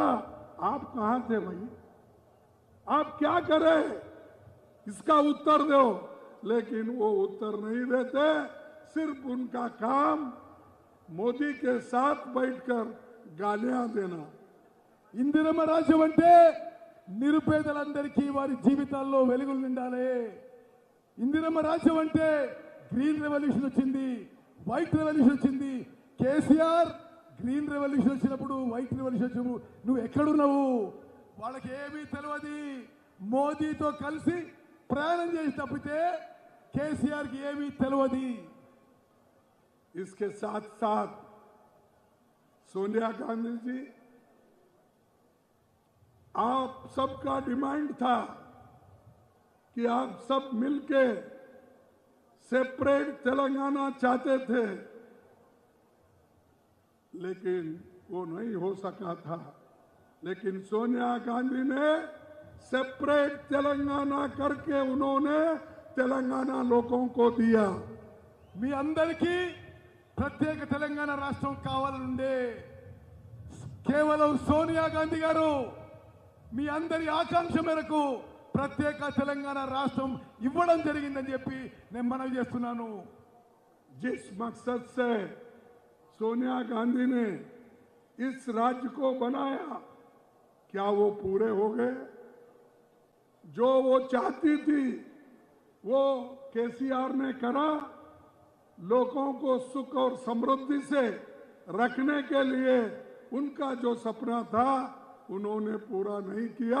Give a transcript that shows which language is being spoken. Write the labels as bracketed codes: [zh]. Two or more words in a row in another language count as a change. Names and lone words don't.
[hi] आप कहां थे भाई? आप क्या करे? इसका उत्तर दो. लेकिन वो उत्तर नहीं देते. सिर्फ उनका काम मोदी के साथ बैठकर गालियां देना. [te] ఇందిరమ్మ రాజ్యం అంటే నిరుపేదలందరికీ వారి జీవితాల్లో వెలుగులు నిండాలి. ఇందిరమ్మ రాజ్యం అంటే [en] green revolution [te] వచ్చింది, [en] white revolution [te] వచ్చింది. కేసీఆర్ [en] green revolution [te] వచ్చినప్పుడు, [en] white revolution [te] వచ్చినప్పుడు నువ్వు ఎక్కడున్నావు? వాళ్ళకి ఏమీ తెలియదు. మోదీతో కలిసి ప్రయాణం చేసి తప్పితే కేసీఆర్కి ఏమీ తెలియదు. [hi] इसके साथ साथ सोनिया गांधी जी, आप सबका डिमांड था कि आप सब मिलके सेपरेट तेलंगाना चाहते थे, लेकिन वो नहीं हो सका था. लेकिन सोनिया गांधी ने सेपरेट तेलंगाना करके उन्होंने तेलंगाना लोगों को दिया. [te] మీ అందరికీ ప్రత్యేక తెలంగాణ రాష్ట్రం కావాలనుండే కేవలం సోనియా గాంధీ గారు మీ అందరి ఆకాంక్ష మేరకు ప్రత్యేక తెలంగాణ రాష్ట్రం ఇవ్వడం జరిగిందని చెప్పి నేను మనవి చేస్తున్నాను. [hi] जिस मकसद से सोनिया गांधी ने इस राज्य को बनाया, क्या वो पूरे हो गए? जो वो चाहती थी वो केसीआर ने करा. लोगों को सुख और समृद्धि से रखने के लिए उनका जो सपना था उन्होंने पूरा नहीं किया.